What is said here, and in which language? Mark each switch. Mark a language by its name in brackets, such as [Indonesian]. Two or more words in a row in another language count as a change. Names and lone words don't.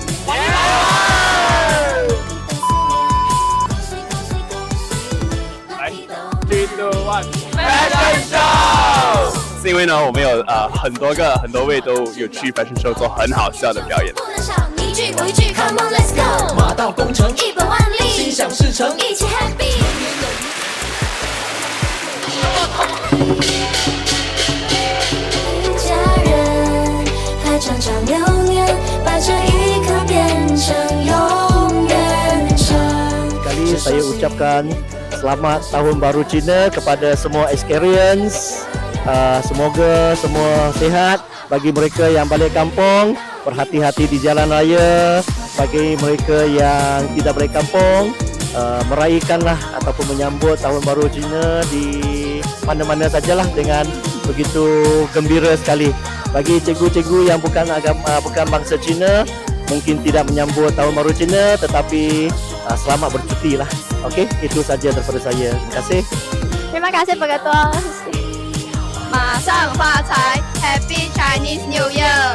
[Chinese] 来，3、2、1 ， [English] Fashion Show！ [Chinese] 是因为呢，我们有很多位都有去 [English] Fashion Show [Chinese] 做很好笑的表演。你一句我一句 ， [English] Come on let's go， [Chinese] 马到功成，一本万利，心想事成，一起 happy。一家人还长长流年，把这一刻变成永远生。 [Malay] Kali saya ucapkan selamat Tahun Baru Cina kepada semua Experience. Semoga semua sihat. Bagi mereka yang balik kampung, berhati-hati di jalan raya. Bagi mereka yang tidak balik kampung, meraihkanlah ataupun menyambut Tahun Baru Cina di mana-mana sajalah dengan begitu gembira sekali. Bagi cikgu-cikgu yang bukan bangsa Cina, mungkin tidak menyambut Tahun Baru Cina, tetapi selamat bercuti lah. Okey, itu saja daripada saya. Terima kasih. Terima kasih Pengetua. [Chinese] 马上发财 [English] ，Happy Chinese New Year！